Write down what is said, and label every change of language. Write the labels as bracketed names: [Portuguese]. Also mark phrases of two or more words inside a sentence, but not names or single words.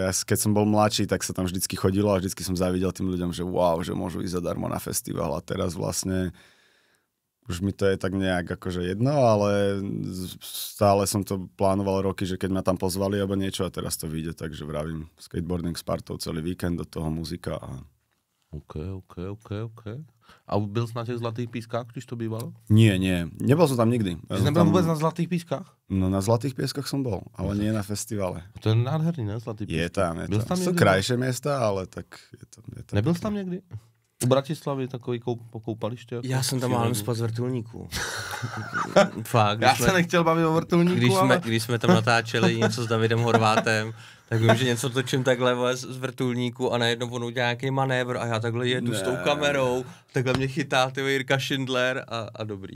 [Slovak] Ja, keď som bol mladší, tak sa tam vždycky chodilo a vždycky som závidel tým ľuďom, že wow, že môžu ísť zadarmo na festival a teraz vlastne už mi to je tak nejak akože jedno, ale stále som to plánoval roky, že keď ma tam pozvali alebo niečo a teraz to vyjde, takže vravím skateboarding s partou celý víkend, do toho muzika a... OK. [Czech] A byl jsi na těch Zlatých pískách, když to bývalo? [Slovak] Nie, nebol som tam nikdy. [Czech] Jsi nebyl vůbec na Zlatých pískách? [Slovak] No na Zlatých pieskoch som bol, ale nie na festivale. [Czech] To je nádherný, ne? Zlatý písky. [Slovak] Je tam. [Czech] Byl jsi tam [Slovak] Sú [Czech] někdy? [Slovak] krajšie miesta, ale tak je to [Czech] Nebyl jsi tam někdy? U Bratislavy takový koupaliště? Jako Já jsem tam málem spal z vrtulníků. Fakt. Já se nechtěl bavit o vrtulníku, Když jsme tam natáčeli něco s Davidem Horvátem, tak vím, že něco točím takhle z vrtulníku a najednou on udělá nějaký manévr a já takhle jedu s tou kamerou, takhle mě chytá ty Jirka Schindler a dobrý.